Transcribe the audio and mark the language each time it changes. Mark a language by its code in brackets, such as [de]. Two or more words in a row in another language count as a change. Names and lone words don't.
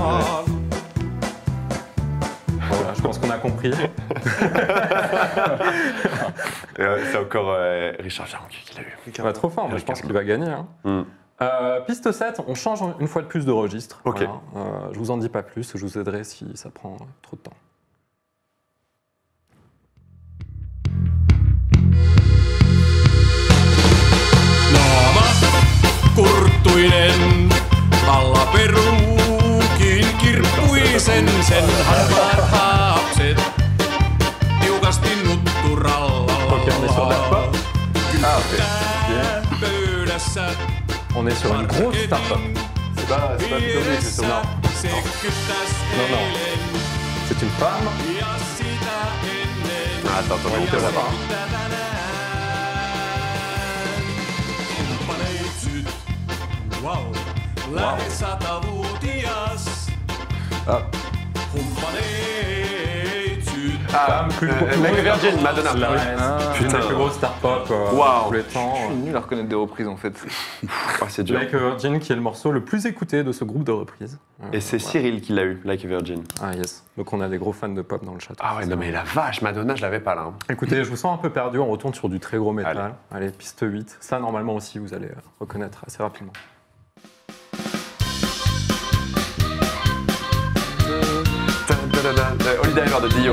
[fr] Voilà, je pense qu'on a compris. C'est encore Richard Viran qui l'a eu. Bah, trop fort, mais je pense qu'il va gagner. Hein. Piste 7, on change une fois de plus de registre. Ok. Voilà. Je vous en dis pas plus, je vous aiderai si ça prend trop de temps. [fi] Naama kurttuinen, alla peruukin kirppuisen, sen harvaat haapset, tiukasti nutturalla. [fr] Ok, on est sur de la pop. [fi] Pöydässä [fr] On est sur une grosse start-up. C'est pas Pistolet, c'est ça. [fi] se kyttäs [fr] Non, non. C'est une femme. [fi] ja sitä ennen. [fr] Ah, attends, On te voit pas. [fi] Kumppaneitsyt, wow, lähes 100-vuotias. Kumppaneitsyt. [fr] Ah, Like a Virgin, Madonna. La reine, une des plus grosses start-up Wow. tous les temps. Je suis nul à reconnaître des reprises en fait. Ah, c'est dur. Like a Virgin, qui est le morceau le plus écouté de ce groupe de reprises. Et c'est Cyril qui l'a eu, Like a Virgin. Ah yes. Donc on a des gros fans de pop dans le chat. Ah ouais, non mais la vache, Madonna, je l'avais pas là. Hein. Écoutez, je vous sens un peu perdu, on retourne sur du très gros métal. Allez. Allez, piste 8. Ça, normalement aussi, vous allez reconnaître assez rapidement. Holiday Ever de Dio.